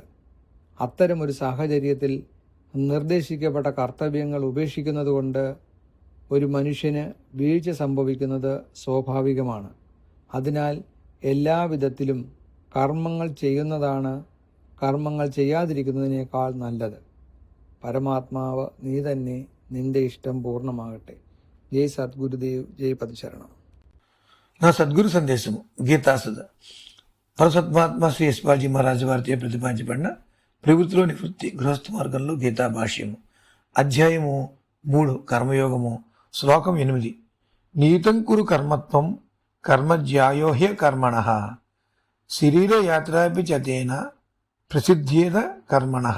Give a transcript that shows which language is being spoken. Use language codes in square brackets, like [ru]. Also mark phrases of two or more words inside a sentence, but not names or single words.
[ml] അത്തരമൊരു സാഹചര്യത്തിൽ നിർദ്ദേശിക്കപ്പെട്ട കർത്തവ്യങ്ങൾ ഉപേക്ഷിക്കുന്നതുകൊണ്ട് ഒരു മനുഷ്യന് വീഴ്ച സംഭവിക്കുന്നത് സ്വാഭാവികമാണ്. അതിനാൽ എല്ലാവിധത്തിലും കർമ്മങ്ങൾ ചെയ്യുന്നതാണ് കർമ്മങ്ങൾ ചെയ്യാതിരിക്കുന്നതിനേക്കാൾ നല്ലത്. പരമാത്മാവ് നീ തന്നെ, നിന്റെ ഇഷ്ടം പൂർണ്ണമാകട്ടെ. ജയ് സദ്ഗുരുദേവ്, ജയ് പദശരണം. [te] నా సద్గురు సందేశము గీతాసుధ పరసత్మాత్మ శ్రీ యశ్పాల్జీ మహారాజు వారిచే ప్రతిపాదించబడిన ప్రవృత్తిలో నివృత్తి గృహస్థ మార్గంలో గీతా భాష్యము అధ్యాయము 3 కర్మయోగము శ్లోకం 8 [sa] नियतं कुरु कर्मत्वं कर्मज्यायोह्य कर्मणः शरीरयात्रापि चतेन प्रसिद्धेद कर्मणः [te] శరీరయాత్రాపి చతేన ప్రసిద్ధేద కర్మణః.